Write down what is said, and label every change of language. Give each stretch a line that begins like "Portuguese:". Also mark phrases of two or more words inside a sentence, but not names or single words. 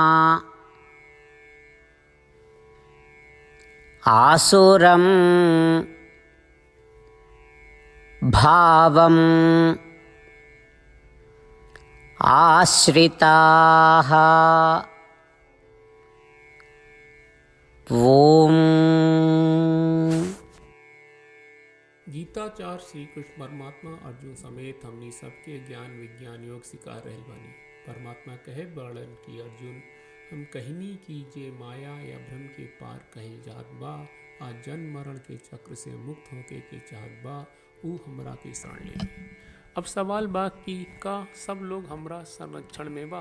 Sanskrit: आसुरं भावम् आश्रिताः। ओम।
Bhojpuri: गीताचार्य श्री कृष्ण परमात्मा अर्जुन समेत हमनी सबके ज्ञान विज्ञान योग सिखा रहल बानी। परमात्मा कहे बड़न की अर्जुन हम कहनी की जे माया या भ्रम के पार कहीं जात बा आ जन्म मरण के चक्र से मुक्त होके के चाहत बा ऊ हमरा के शरण ले। अब सवाल बा कि का सब लोग हमरा संरक्षण में बा?